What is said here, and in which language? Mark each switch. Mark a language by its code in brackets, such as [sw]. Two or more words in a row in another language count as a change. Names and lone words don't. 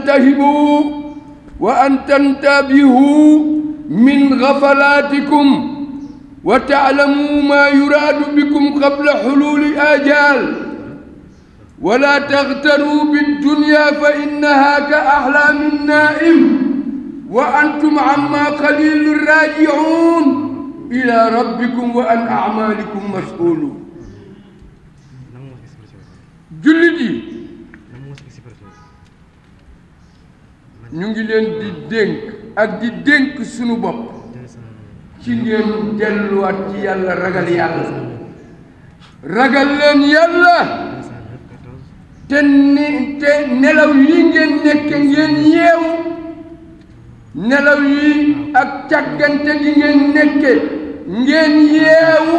[ar] تنتبهوا من غفلاتكم وتعلموا ما يراد بكم قبل حلول آجال، ولا تغتروا بالدنيا فإنها كأحلام النائم وأنتم عما قليل راجعون إلى ربكم وأن أعمالكم مسؤولون. [wo] jullit yi ñu ngi leen di dénk ak di dénk sunu bopp ci ngeen delluwaat ci yàlla, ragal yàlla, ragal leen yàlla, te nelaw yi ngeen nekk ngeen yeewu, nelaw yi ak càggante gi ngeen nekke ngeen yeewu.